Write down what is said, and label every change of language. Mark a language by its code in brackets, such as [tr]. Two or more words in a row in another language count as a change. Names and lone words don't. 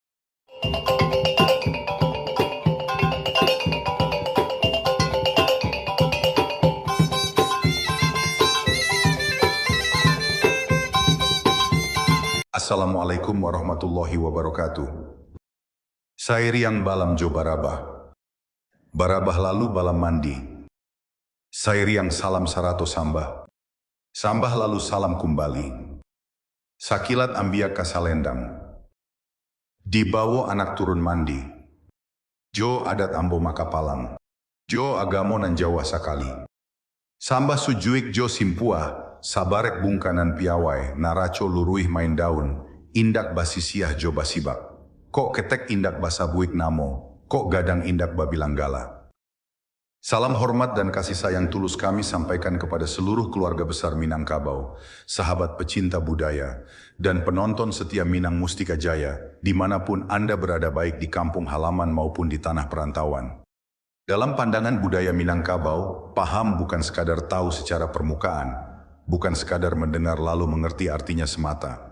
[ar] Assalamualaikum warahmatullahi wabarakatuh. [min] Sairiang balam jo barabah. Barabah lalu balam mandi. Sairiang salam sarato sambah. Sambah lalu salam kembali. Sakilat ambia kasalendang. Dibawo anak turun mandi. Jo adat ambo makapalang. Jo agamo nan Jawa sakali. Sambah sujuik jo simpua. Sabarek bungkanan piawai. Naraco luruih main daun. Indak basisiah jo basibak. Kok ketek indak basabuik namo. Kok gadang indak babilanggala. [id] Salam hormat dan kasih sayang tulus kami sampaikan kepada seluruh keluarga besar Minangkabau, sahabat pecinta budaya, dan penonton setia Minang Mustika Jaya, dimanapun Anda berada baik di kampung halaman maupun di tanah perantauan. Dalam pandangan budaya Minangkabau, paham bukan sekadar tahu secara permukaan, bukan sekadar mendengar lalu mengerti artinya semata.